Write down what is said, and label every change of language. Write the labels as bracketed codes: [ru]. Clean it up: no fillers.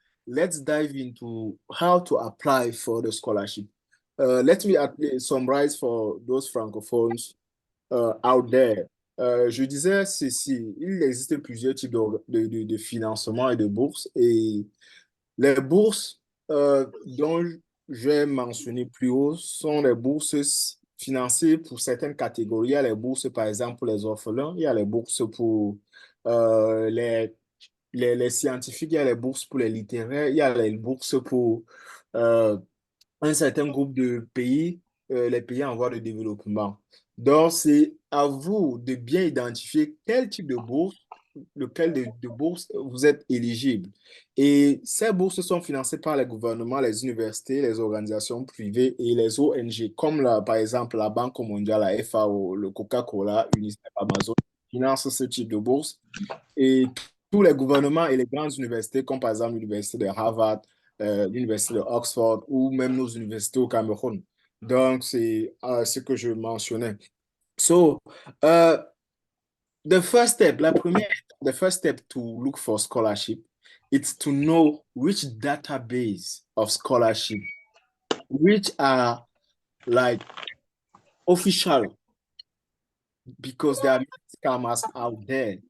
[en] Let's dive into how to apply for the scholarship. Let me summarize for those francophones out there. [fr] Je disais ceci, il existe plusieurs types de financement et de bourses, et les bourses dont j'ai mentionné plus haut sont les bourses financées pour certaines catégories. Il y a les bourses, par exemple, pour les orphelins, il y a les bourses pour les scientifiques, il y a les bourses pour les littéraires, il y a les bourses pour un certain groupe de pays, les pays en voie de développement. Donc, c'est à vous de bien identifier quel type de bourse, lequel de bourse vous êtes éligible. Et ces bourses sont financées par les gouvernements, les universités, les organisations privées et les ONG, comme par exemple la Banque mondiale, la FAO, le Coca-Cola, UNICEF, Amazon, financent ce type de bourse. Et tous les gouvernements et les grandes universités, comme par exemple l'université de Harvard, l'université de Oxford ou même nos universités au Cameroun. Donc, c'est ce que je mentionnais. [en] So, the first step, the first step to look for scholarship, it's to know which database of scholarship, which are like official, because there are scammers out there.